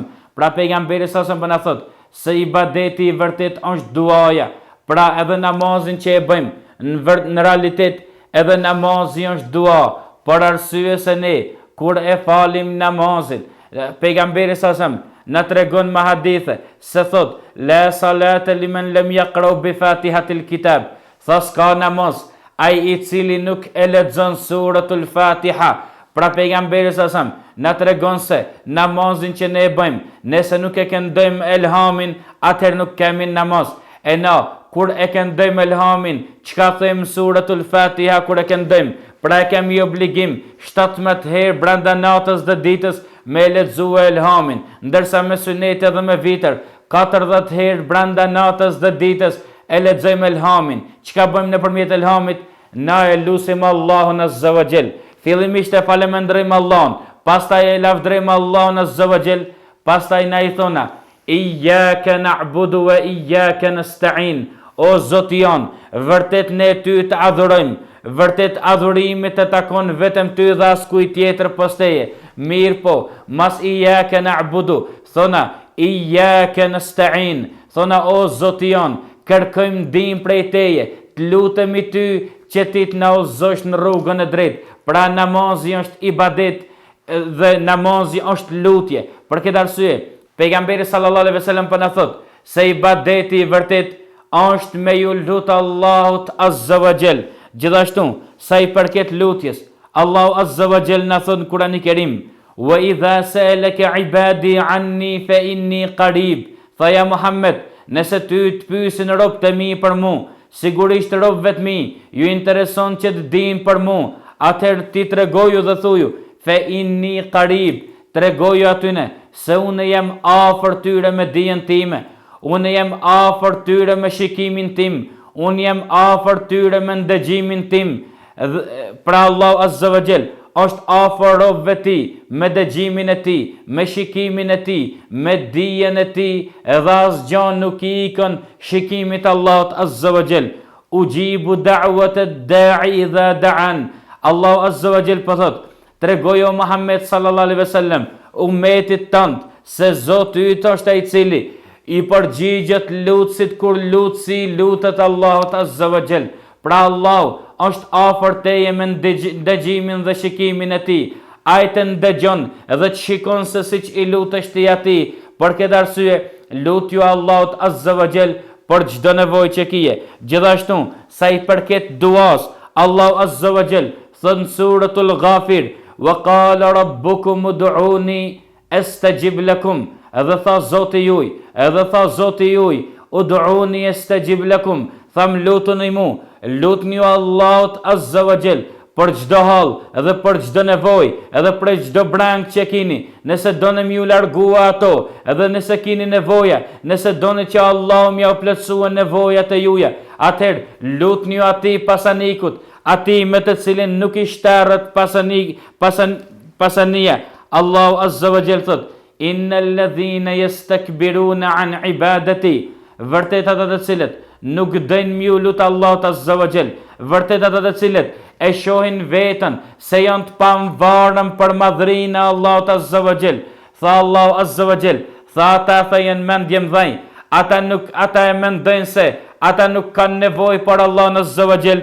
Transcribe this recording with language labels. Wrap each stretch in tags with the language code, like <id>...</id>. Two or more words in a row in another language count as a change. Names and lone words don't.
<sq>Pra pejgamberi sa po na thot se ibadeti i vërtet është duaja. Pra edhe namazin që e bëjmë në realitet edhe namazi është dua, për arsye se ne kur e falim namazin, pejgamberi sa na tregon me hadithe se thot</sq> <ar>لا صلاة لمن لم يقرأ بفاتحة الكتاب.</ar> <sq>Tha s'ka namaz ai i cili nuk e lexon</sq> <ar>سورة الفاتحة.</ar> <sq>Pra pejgamberi sa na tregon se namazin që ne e bëjmë, nëse nuk e këndojmë elhamin, atëherë nuk kemi namaz. E na kur e këndojmë elhamin, çka them</sq> <ar>سورة الفاتحة</ar> <sq>kur e këndojmë? Pra e kemi obligim 17 herë brenda natës dhe ditës me lexue elhamin, ndërsa me sunet edhe me vitër 40 herë brenda natës dhe ditës e lexojmë elhamin. Çka bëjmë nëpërmjet elhamit? na e lusim Allahun</sq> <ar>عز وجل.</ar> <sq>Fillimisht e falemendrojmë Allahun, pastaj e lavdrojmë Allahun</sq> <ar>عز وجل,</ar> <sq>pastaj na i thona</sq> <ar>إياك نعبد وإياك نستعين.</ar> <sq>O Zoti jon, vërtet ne ty të adhurojmë, vërtet adhurimi të takon vetëm ty dhe askujt tjetër pas teje. Mirë po, mas</sq> <ar>إياك نعبد,</ar> <sq>thona</sq> <ar>إياك نستعين,</ar> <sq>thona o Zoti jon, kërkojmë ndihmë prej teje, të lutemi ty që ti të na udhëzosh në rrugën e drejtë. Pra namazi është ibadet dhe namazi është lutje. Për këtë arsye, pejgamberi</sq> <ar>صلى الله عليه وسلم</ar> <sq>po na thot se ibadeti i vërtet është me ju lut Allahut</sq> <ar>عز وجل.</ar> <sq>Gjithashtu, sa i përket lutjes, Allahu</sq> <ar>عز وجل</ar> <sq>na thot në Kur'anin e Kerim:</sq> <ar>"وإذا سألك عبادي عني فإني قريب."</ar> <sq>Tha ja Muhammed, nëse ty të pyesin robët e mi për mu, sigurisht robëve të mi ju intereson që të dinë për mu, atëherë ti tregoju dhe thuju</sq> <ar>فإني قريب,</ar> <sq>tregoju atyne se unë jem afër tyre me dijen time, unë jem afër tyre me shikimin tim, unë jem afër tyre me ndëgjimin tim. Pra Allahu</sq> <ar>عز وجل</ar> <sq>është afër robëve ti, me dëgjimin e ti, me shikimin e ti, me dijen e ti, edhe asgjë nuk i ikën shikimit Allahut</sq> <ar>عز وجل. يجيب دعوة الداع إذا دعان.</ar> <sq>Allahu</sq> <ar>عز وجل</ar> <sq>po thot, tregojo Muhammed</sq> <ar>صلى الله عليه وسلم</ar> <sq>ummetit tënd se Zoti yt është ai i cili i përgjigjet lutësit kur lutësi lutet Allahut</sq> <ar>عز وجل.</ar> <sq>Pra Allahu është afër teje me ndëgjimin dhe shikimin e ti. Ai të ndëgjon dhe të shikon se siç i lutesh ti atij. Për këtë arsye, lutju Allahut</sq> <ar>عز وجل</ar> <sq>për çdo nevojë që kije. Gjithashtu, sa i përket duas, Allahu</sq> <ar>عز وجل</ar> <sq>thot në</sq> <ar>سورة غافر: "وقال ربكم ادعوني أستجب لكم."</ar> <sq>Edhe tha Zoti juaj,</sq> <ar>ادعوني أستجب لكم.</ar> <sq>Tham lutuni mu, lutni Allahut</sq> <ar>عز وجل</ar> <sq>për çdo hall edhe për çdo nevojë, edhe për çdo brang që keni. Nëse doni më u largua ato, edhe nëse keni nevoja, nëse doni që Allahu më u plotësojë nevojat e juaja, atëherë lutni atij pasanikut, atij me të cilin nuk i shterët pasania. Allahu</sq> <ar>عز وجل</ar> <sq>thot:</sq> <ar>"إن الذين يستكبرون عن عبادتي."</ar> <sq>Vërtet ata të cilët nuk dëjnë mju lutë Allahut</sq> <ar>عز وجل,</ar> <sq>vërtet ata të cilët e shohin vetën se janë të pamvarëm për madhrinë e Allahut</sq> <ar>عز وجل.</ar> <sq>Tha Allahu</sq> <ar>عز وجل,</ar> <sq>tha ata janë mendje mdhej, ata e mendojnë se ata nuk kanë nevojë për Allahun</sq> <ar>عز وجل.</ar>